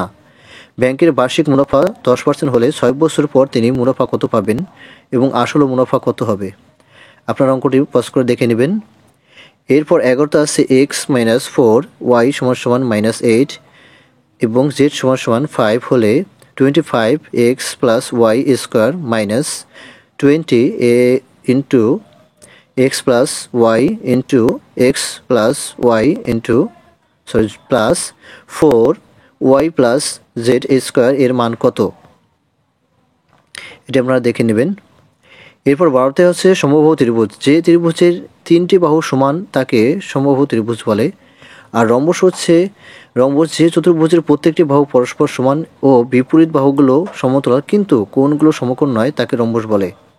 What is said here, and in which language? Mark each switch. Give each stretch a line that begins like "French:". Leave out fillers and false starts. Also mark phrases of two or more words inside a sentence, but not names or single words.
Bangla: ব্যাংকের বার্ষিক মুনাফা 10% হলে 6 বছর পর তিনি মুনাফা কত পাবেন এবং আসল মুনাফা কত হবে? আপনার অঙ্কটি পজ করে দেখে নেবেন। এরপর 11টা আছে x-4 y =-8 এবং z =5 হলে
English: 25x plus y square minus 20 into x plus y into x plus y into plus 4y plus z
Bangla: স্কোয়ার এর মান কত? এটা আপনারা দেখে নেবেন। এরপর 12তে হচ্ছে সমবাহু ত্রিভুজ। যে ত্রিভুজের 3টি বাহু সমান তাকে সমবাহু ত্রিভুজ বলে। আর রম্বস হচ্ছে রম্বস যে চতুর্ভুজের প্রত্যেকটি বাহু পরস্পর সমান ও বিপরীত বাহুগুলো সমতল কিন্তু কোণগুলো সমকোণ নয় তাকে রম্বস বলে।